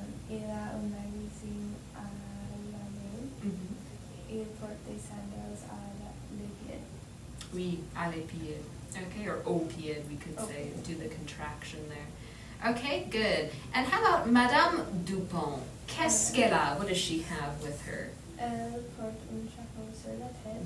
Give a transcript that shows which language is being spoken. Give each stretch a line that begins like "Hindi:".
French: Il a un magazine à la main. Mhm. Il porte des sandals à les pieds. Oui, à les pieds.
English: Okay, or
French: au pied,
English: we could say, do the contraction there. Okay, good. And how about Madame Dupont?
French: Qu'est-ce qu'elle a?
English: What does she have with her?
French: Elle porte un chapeau sur la tête.